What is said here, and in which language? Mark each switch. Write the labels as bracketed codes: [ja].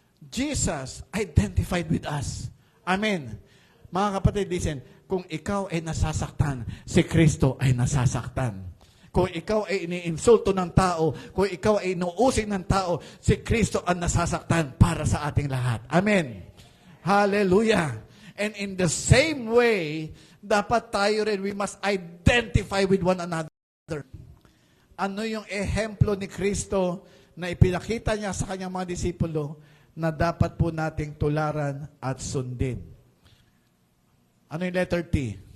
[en] Jesus identified with us. Amen. [tl] Mga kapatid, listen, kung ikaw ay nasasaktan, si Kristo ay nasasaktan. Kung ikaw ay iniinsulto ng tao, kung ikaw ay inuusig ng tao, si Kristo ang nasasaktan para sa ating lahat. Amen. Hallelujah. [en] And in the same way, [tl] dapat tayo rin, [en] we must identify with one another. [tl] Ano yung ehemplo ni Kristo na ipinakita niya sa kanyang mga disipulo na dapat po nating tularan at sundin? Ano yung letter T?